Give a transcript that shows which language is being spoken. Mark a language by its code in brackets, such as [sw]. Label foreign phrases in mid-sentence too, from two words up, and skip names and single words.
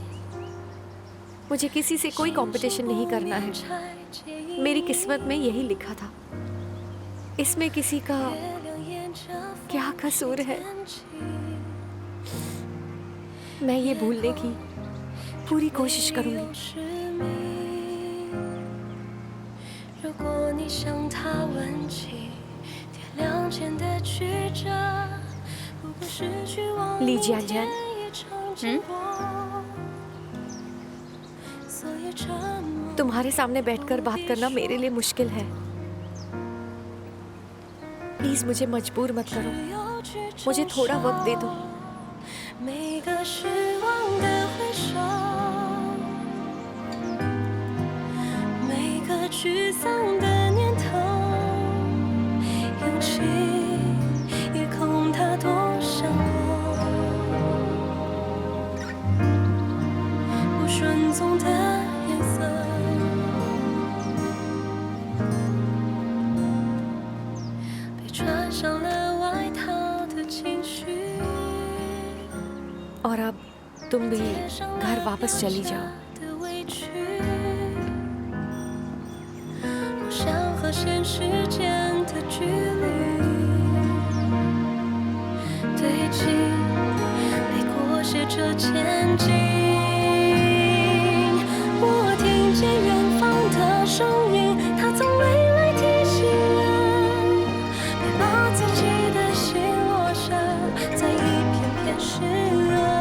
[hi] मुझे किसी से कोई कंपटीशन नहीं करना है। मेरी किस्मत में यही लिखा था। इसमें किसी का क्या कसूर है? मैं ये भूलने की पूरी कोशिश करूंगी। [zh] 如果你向他问起天亮前的曲折，不过失去往明天一场经过，所以沉默。 [hi] तुम्हारे सामने बैठकर बात करना मेरे लिए मुश्किल है। प्लीज मुझे मजबूर मत करो, मुझे थोड़ा वक्त दे दो। [zh] 每个失望的回首，每个沮丧的念头，有情也空，它多像我，不顺从的颜色，被穿上了外套的情绪。 [hi] और अब तुम भी घर वापस चली जाओ। [zh] 我想和现实间的距离堆积，被裹挟着前进。我听见远方的声音，它从未来提醒人，别把自己的心落下在一片片湿热。